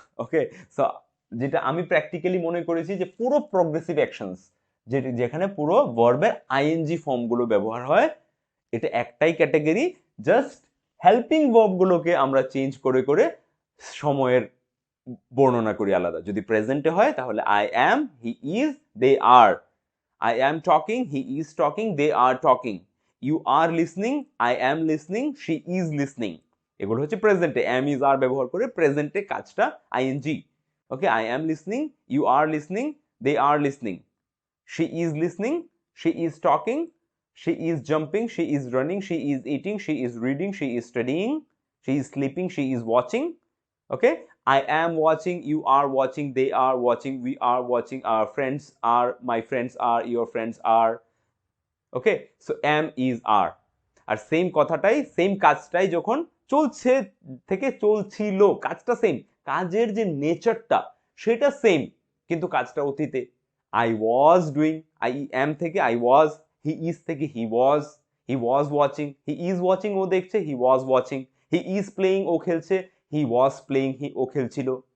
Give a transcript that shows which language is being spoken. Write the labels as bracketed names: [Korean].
[Bangla] ওকে, so যেটা আমি practically মনে করেছি যে পুরো প্রোগ্রেসিভ অ্যাকশনস, যেখানে পুরো ভার্বের আইএনজি ফর্মগুলো ব্যবহার হয়, এটা একটাই ক্যাটাগরি, জাস্ট হেল্পিং ভার্বগুলোকে আমরা চেঞ্জ করে করে সময়ের বর্ণনা করি আলাদা। যদি প্রেজেন্টে হয় তাহলে [English] I am, he is, they are, I am talking, he is talking, they are talking. You are listening, I am listening, she is listening. [Bangla] এগুলো হচ্ছে প্রেজেন্টে, am is are ব্যবহার করে প্রেজেন্টে কাজটা ing. [English] Okay, I am listening, you are listening, they are listening. She is listening, she is talking, she is jumping, she is running, she is eating, she is reading, she is studying, she is sleeping, she is watching. Okay, I am watching, you are watching, they are watching, we are watching, our friends are, my friends are, your friends are. Okay, so am is are। [Bangla] আর same কথাটাই, same কাজটাই যখন চলছে থেকে চলছিল, কাজটা same, কাজের যে নেচারটা সেটা সেম, কিন্তু কাজটা অতীতে। [English] I was doing, I am থেকে I was, he is থেকে he was watching, he is watching [Bangla] ও দেখছে, [English] he was watching, he is playing [Bangla] ও খেলছে, [English] he was playing [Bangla] ও খেলছিল।